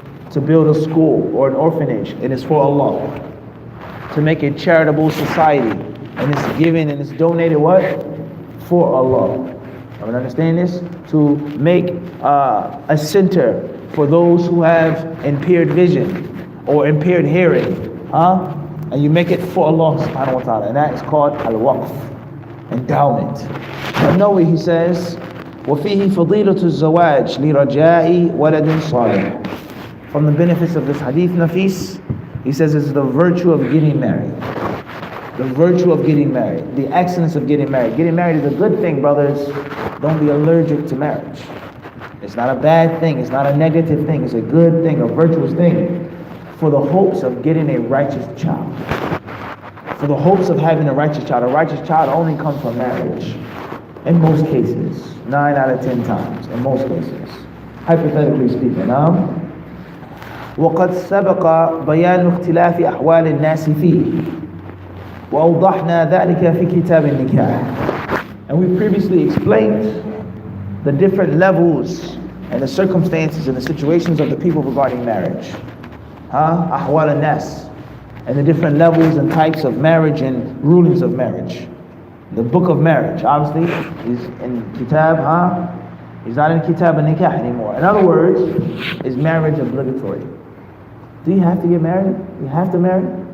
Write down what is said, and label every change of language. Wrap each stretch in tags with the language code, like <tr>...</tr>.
<en>To build a school or an orphanage, and it's for Allah. To make a charitable society, and it's given and it's donated what? For Allah. I mean, understand this? To make a center for those who have impaired vision or impaired hearing, and you make it for Allah subhanahu wa ta'ala, and that is called al-waqf, endowment.</en> <ar>An-Nawawi,</ar> <en>he says,</en> <ar>وَفِيهِ فَضِيلَةُ الزَّوَاجِ لِرَجَاءِ وَلَدٍ صَالِحٍ.</ar> <en>From the benefits of this hadith, Nafis, he says it's the virtue of getting married. The virtue of getting married. The excellence of getting married. Getting married is a good thing, brothers. Don't be allergic to marriage. It's not a bad thing. It's not a negative thing. It's a good thing, a virtuous thing. For the hopes of getting a righteous child. For the hopes of having a righteous child. A righteous child only comes from marriage. In most cases. 9 out of 10 times. In most cases. Hypothetically speaking.</en> <ar>وقد سبق بيان اختلاف أحوال الناس فيه وأوضحنا ذلك في كتاب النكاح.</ar> <en>And we previously explained the different levels and the circumstances and the situations of the people regarding marriage.</en> <ar>أحوال الناس.</ar> <en>And the different levels and types of marriage and rulings of marriage. The book of marriage, obviously, is in Kitab, It's not in Kitab al-Nikah anymore. In other words, is marriage obligatory? Do you have to get married? You have to marry?</en>